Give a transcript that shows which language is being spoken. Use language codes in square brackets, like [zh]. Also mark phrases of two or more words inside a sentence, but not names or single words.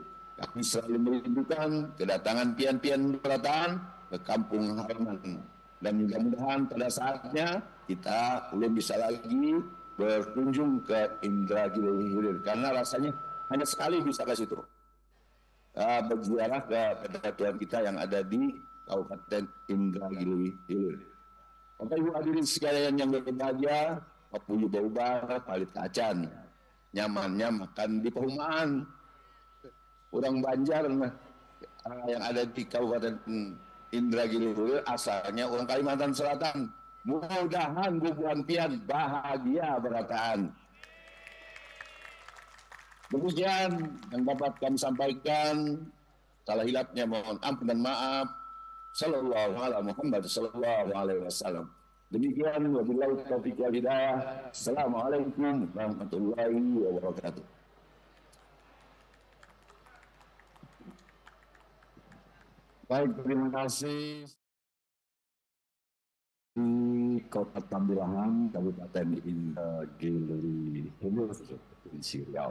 [bjn] Kami selalu merindukan kedatangan pian-pian berataan ke kampung halaman, dan mudah-mudahan pada saatnya kita belum bisa lagi berkunjung ke Indragiri Hilir karena rasanya hanya sekali bisa ke situ. [id] Berziarah kepada Tuhan kita yang ada di Kabupaten Indragiri Hilir. Bapak Ibu hadirin sekalian yang berbahagia, [bjn] Papuyu Baubar, Palit Kacan, nyamannya makan di perumahan. [id] Orang Banjar yang ada di Kabupaten Indragiri Hilir asalnya orang Kalimantan Selatan. [bjn] Mudah-mudahan Bubuhan pian bahagia berataan. [id] Demikian yang dapat kami sampaikan. [bjn] Salah hilapnya mohon ampun dan maaf. [ar] صلى الله عليه محمد صلى الله عليه وسلم. Demikian وبالله التوفيق والهداية. السلام عليكم ورحمة الله وبركاته. [id] Baik, terima kasih. Di Kota Tambilahan, Kabupaten Indragiri Hilir, Provinsi Riau.